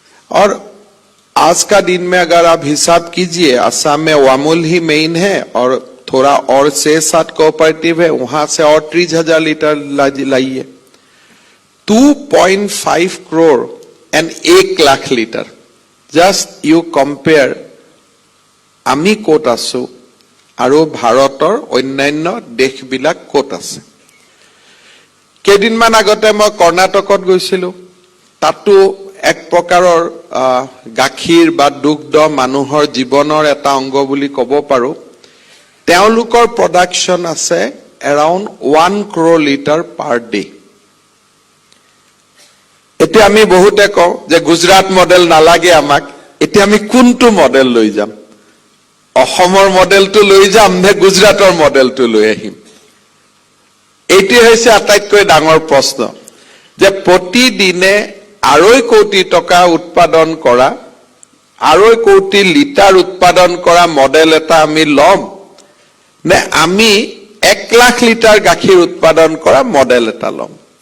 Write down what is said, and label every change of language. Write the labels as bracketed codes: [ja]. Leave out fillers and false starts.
[hi] और आज का दिन में अगर आप हिसाब कीजिए, असम में अमूल ही मेन है और थोड़ा और 6-7 कोऑपरेटिव है, वहां से और 30,000 लीटर लाइए। 2.5 crore and 1 lakh litre. [en] just you compare [as] আমি ক'ত আছো আৰু ভাৰতৰ অন্যান্য দেশবিলাক ক'ত আছে। কেইদিনমান আগতে মই কৰ্ণাটকত গৈছিলো, তাতো এক প্ৰকাৰৰ গাখীৰ বা দুগ্ধ মানুহৰ জীৱনৰ এটা অংগ বুলি ক'ব পাৰো। তেওঁলোকৰ প্ৰডাকশ্যন আছে around 1 crore litre [en] Per day. [as] এতিয়া আমি বহুতে কওঁ যে গুজৰাট মডেল নালাগে আমাক, এতিয়া আমি কোনটো মডেল লৈ যাম? অসমৰ মডেলটো লৈ যাম নে গুজৰাটৰ মডেলটো লৈ আহিম? এইটোৱে হৈছে আটাইতকৈ ডাঙৰ প্ৰশ্ন, যে প্ৰতিদিনে 2.5 কোটি টকা উৎপাদন কৰা, 2.5 কোটি লিটাৰ উৎপাদন কৰা মডেল এটা আমি ল'ম নে আমি 1 লাখ লিটাৰ গাখীৰ উৎপাদন কৰা মডেল এটা ল'ম?